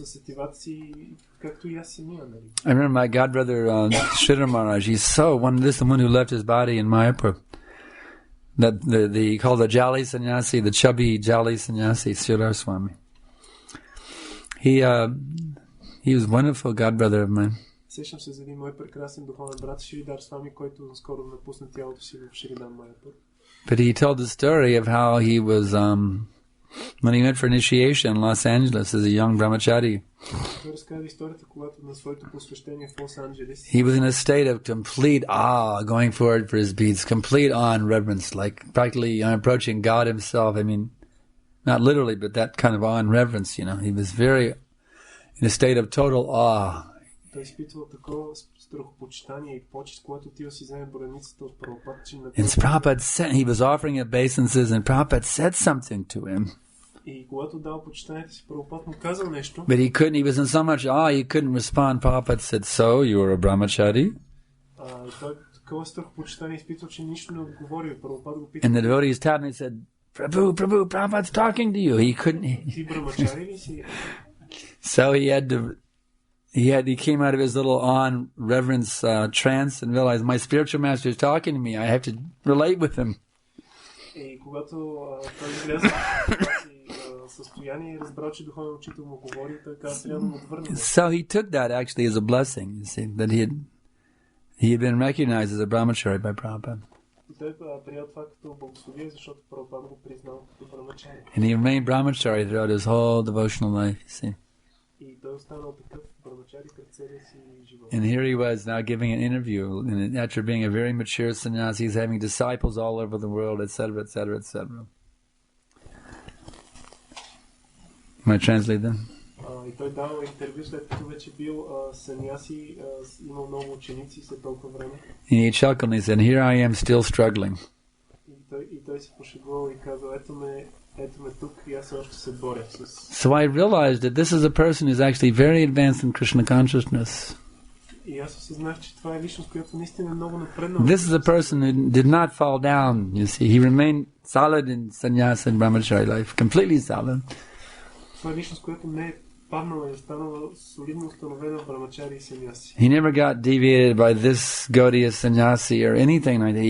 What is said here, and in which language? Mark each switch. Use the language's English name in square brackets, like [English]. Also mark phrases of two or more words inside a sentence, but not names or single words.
[English] I remember my godbrother Sridhar Maharaj. He's this is the one who left his body in Mayapur. That called the Jali Sannyasi, the chubby Jali Sannyasi, Sridhar Swami. He was a wonderful godbrother of mine. [Bulgarian] Сещам се за един мой прекрасен духовен брат Шридар Свами, който скоро напусна тялото си в Шридан Майапур. [English] But he told the story of how he was, when he went for initiation in Los Angeles as a young brahmachari. [Bulgarian] Той разказва историята, когато на своето посвещение в Лос-Анджелес. [English] He was in a state of complete awe, going forward for his beads, complete awe and reverence, like practically approaching God himself. I mean, not literally, but that kind of awe and reverence, you know. He was very in a state of total awe. [Bulgarian] Той изпитвал такова страхопочитание и почет, когато отива си вземе браницата от Прабхупад, че на [English] And Prabhupada said, he was offering obeisances, and Prabhupada said something to him. [Bulgarian] И когато дал почитанието си, Прабхупад му казал нещо. [English] But he was in so much awe, he couldn't respond. Prabhupada said, so, you are a brahmachari? [Bulgarian] Той такова страхопочитание изпитвал, че нищо не отговори. Прабхупад го питал. [English] And the devotee tapped and he said, Prabhu, Prabhupada's talking to you. He couldn't. [Bulgarian] Ти брахмачари ли си? [English] So he came out of his little awe and reverence trance and realized my spiritual master is talking to me. I have to relate with him. [Bulgarian] И когато той излезе в това състояние и разбрал, че духовен учител му говори, той каза, трябва да му отвърне. [English] So he took that actually as a blessing, you see, that he had been recognized as a brahmachari by Prabhupada. [Bulgarian] И той приел това като благословие, защото Прабхупад го признал като брахмачари. [English] And he remained brahmachari throughout his whole devotional life, you see. [Bulgarian] И той останал такъв брахмачари през целия си живот. [English] And here he was now giving an interview, and after being a very mature sannyasi, he's having disciples all over the world, etc., etc., etc. Am I translate them? [Bulgarian] И той дал интервю, след като вече бил саньяси, имал много ученици след толкова време. [English] And he chuckled and he said, here I am still struggling. [Bulgarian] И той се пошегувал и казал, ето ме тук и аз още се боря с... [English] So I realized that this is a person who's actually very advanced in Krishna consciousness. [Bulgarian] И аз осъзнах, че това е личност, която наистина е много напреднала. [English] This is a person who did not fall down, you see. He remained solid in sannyasa and brahmachari life, completely solid. [Bulgarian] Това е личност, която не е паднала и останала солидно установена в брахмачари и саньяси. [English] He never got deviated by this Gaudiya sannyasi or anything like that.